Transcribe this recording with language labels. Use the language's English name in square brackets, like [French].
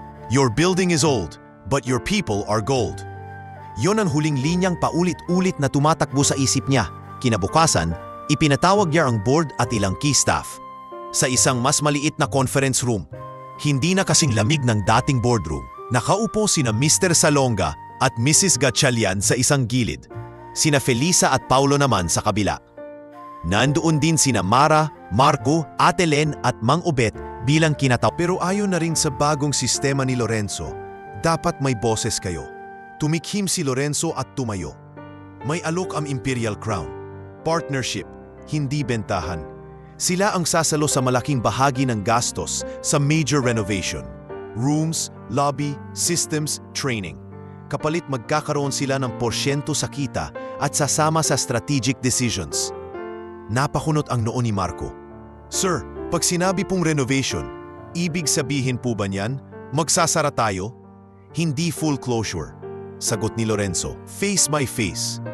[English] Your building is old, but your people are gold. [Filipino] Yon ang huling linyang paulit-ulit na tumatakbo sa isip niya. Kinabukasan, ipinatawag niya ang board at ilang key staff. Sa isang mas maliit na conference room, hindi na kasing lamig ng dating boardroom, nakaupo sina Mr. Salonga at Mrs. Gatchalian sa isang gilid. Sina Felisa at Paulo naman sa kabila. Nandoon din sina Mara, Marco, Ate Len at Mang Obet bilang kinataw. Pero ayon na rin sa bagong sistema ni Lorenzo, dapat may boses kayo. Tumikhim si Lorenzo at tumayo. May alok ang Imperial Crown. Partnership, hindi bentahan. Sila ang sasalo sa malaking bahagi ng gastos sa major renovation. Rooms, lobby, systems, training. Kapalit magkakaroon sila ng porsyento sa kita at sasama sa strategic decisions. Napakunot ang noo ni Marco. Sir, pag sinabi pong renovation, ibig sabihin po ba niyan, magsasara tayo? Hindi full closure. Sagot ni Lorenzo. [English] Face my face.